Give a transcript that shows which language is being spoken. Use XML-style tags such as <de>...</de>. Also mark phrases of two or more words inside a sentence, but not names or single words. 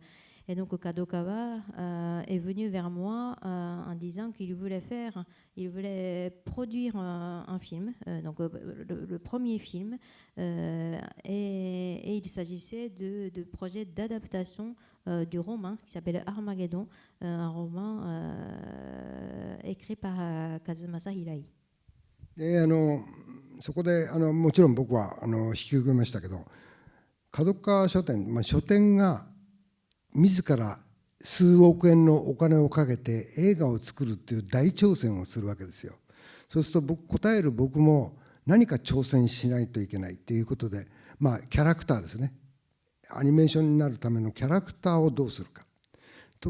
<fr>Et donc Kadokawa est venu vers moi en disant qu'il voulait produire un film, donc le premier film, et il s'agissait de projet d'adaptation du roman qui s'appelle Armageddon, un roman écrit par Kazumasa Hirai.</fr> <ja>でそこでもちろん僕は引き受けましたけど、角川書店、書店が自ら数億円のお金をかけて映画を作るっていう大挑戦をするわけですよ。そうすると答える僕も何か挑戦しないといけないということで、キャラクターですね、アニメーションになるためのキャラクターをどうするかと。</ja>